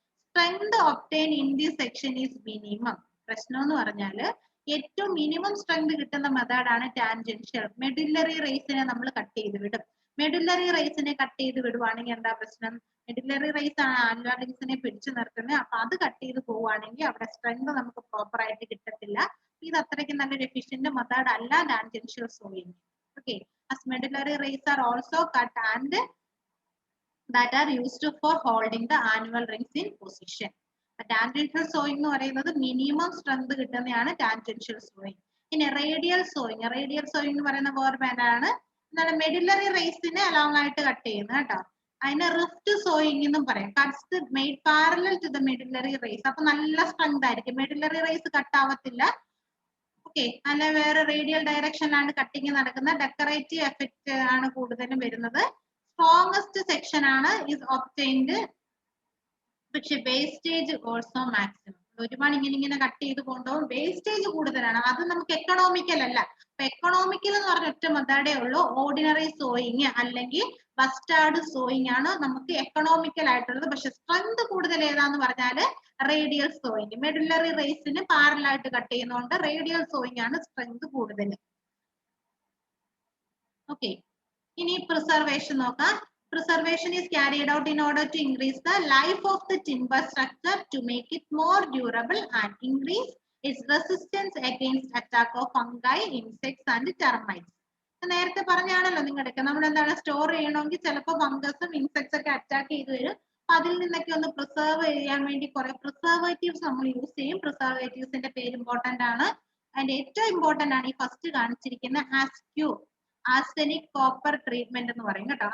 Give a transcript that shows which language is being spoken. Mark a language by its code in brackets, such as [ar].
[en] Strength obtain in this section is minimum. [ml] പ്രശ്നം എന്ന് പറഞ്ഞാല് ഏറ്റവും മിനിമം സ്ട്രെങ്ത് കിട്ടുന്ന മെത്തേഡാണ് ടാൻജൻഷ്യൽ. മെഡില്ലറി റേസിനെ നമ്മൾ കട്ട് ചെയ്ത് വിടും. മെഡുലറി റേസിനെ കട്ട് ചെയ്ത് വിടുവാണെങ്കിൽ എന്താ പ്രശ്നം? മെഡുലറി റേസ് ആണ് ആനുവൽ റിങ്സിനെ പിടിച്ചു നിർത്തുന്നത്. അപ്പൊ അത് കട്ട് ചെയ്ത് പോവുകയാണെങ്കിൽ അവിടെ സ്ട്രെങ്ത് നമുക്ക് പ്രോപ്പർ ആയിട്ട് കിട്ടത്തില്ല. ഇത് അത്രയ്ക്ക് നല്ലൊരു എഫിഷ്യന്റ് മെത്തേഡ് അല്ല tangential sowing. [en] Okay, as medullary rays are also cut and that are used for holding the annual rings in position. [ml] Tangential sowing എന്ന് പറയുന്നത് മിനിമം സ്ട്രെങ്ത് കിട്ടുന്നതാണ് ടാൻജൻഷ്യൽ സോയിങ്. പിന്നെ റേഡിയൽ സോയിങ്, റേഡിയൽ സോയിങ് എന്ന് പറയുന്ന വേറെ ബാൻഡാണ് എന്താണ് medullary റേസിനെ along ആയിട്ട് cut ചെയ്യുന്നത് കേട്ടോ. അതിന് റിഫ്റ്റ് സോയിങ് എന്നും പറയും. [en] Cuts made parallel to the medullary rays. [ml] അപ്പൊ നല്ല സ്ട്രെങ്ത് ആയിരിക്കും, മെഡുലറി റേസ് കട്ട് ആവത്തില്ല. ഓക്കെ, അല്ല വേറെ റേഡിയൽ ഡയറക്ഷനിലാണ് കട്ടിങ് നടക്കുന്ന ഡെക്കറേറ്റീവ് എഫക്റ്റ് ആണ് കൂടുതലും വരുന്നത്. [en] Strongest section ആണ് is obtained, പക്ഷെ wastage also maximum. [ml] ഒരുപാട് ഇങ്ങനെ കട്ട് ചെയ്ത് കൊണ്ടുപോകും, വേസ്റ്റേജ് കൂടുതലാണ്. അത് നമുക്ക് എക്കണോമിക്കൽ അല്ല. അപ്പൊ എക്കണോമിക്കൽ എന്ന് പറഞ്ഞ ഒറ്റ മെത്തേഡേ ഉള്ളൂ, ഓർഡിനറി സോയിങ് അല്ലെങ്കിൽ ബസ്റ്റാർഡ് സോയിങ് ആണ് നമുക്ക് എക്കണോമിക്കൽ ആയിട്ടുള്ളത്. പക്ഷെ സ്ട്രെങ്ത് കൂടുതൽ ഏതാന്ന് പറഞ്ഞാല് റേഡിയൽ സോയിങ്. മെഡുലറി റേസിന് പാരലായിട്ട് കട്ട് ചെയ്യുന്നതുകൊണ്ട് റേഡിയൽ സോയിങ് ആണ് സ്ട്രെങ്ത് കൂടുതൽ. ഓക്കെ, ഇനി പ്രിസർവേഷൻ നോക്കാം. [en] Preservation is carried out in order to increase the life of the timber structure to make it more durable and increase its resistance against attack of fungi, insects and termites. [ml] നേരത്തെ പറഞ്ഞാണല്ലോ നിങ്ങൾക്ക്, നമ്മൾ എന്താണ് store ചെയ്യണമെങ്കിൽ ചിലപ്പോൾ ഫംഗസും insects ഒക്കെ attack ചെയ്ത് വരും. അതിൽ നിന്നൊക്കെ ഒന്ന് പ്രിസർവ് ചെയ്യാൻ വേണ്ടി കുറെ പ്രിസർവേറ്റീവ്സ് നമ്മൾ യൂസ് ചെയ്യും. പ്രിസർവേറ്റീവ്സിന്റെ പേര് ഇമ്പോർട്ടന്റ് ആണ്. അതിന്റെ ഏറ്റവും ഇമ്പോർട്ടന്റ് ആണ് ഈ ഫസ്റ്റ് കാണിച്ചിരിക്കുന്ന ആസ്ക്യൂ, ആർസെനിക് കോപ്പർ ട്രീറ്റ്മെന്റ് എന്ന് പറയും കേട്ടോ.